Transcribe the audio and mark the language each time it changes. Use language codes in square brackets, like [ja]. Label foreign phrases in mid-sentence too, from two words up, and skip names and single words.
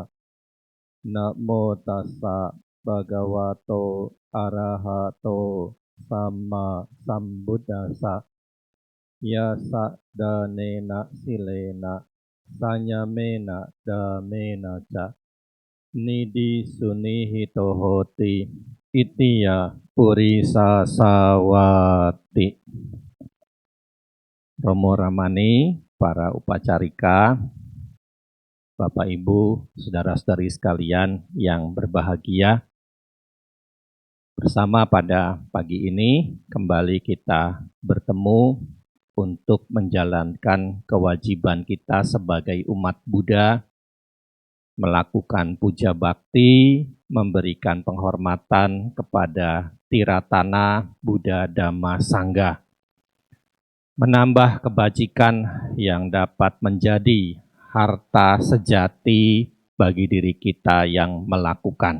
[pi] Namo tassa bhagavato arahato samma sambuddhassa. Yasa danena silena sanyamena damena ca nidi sunihito hoti itiya purisa sawati. [id] Romo Ramani, para upacarika, Bapak Ibu, saudara-saudari sekalian yang berbahagia, bersama pada pagi ini kembali kita bertemu untuk menjalankan kewajiban kita sebagai umat Buddha, melakukan puja bakti, memberikan penghormatan kepada Tiratana Buddha Dhamma Sangha, menambah kebajikan yang dapat menjadi harta sejati bagi diri kita yang melakukan.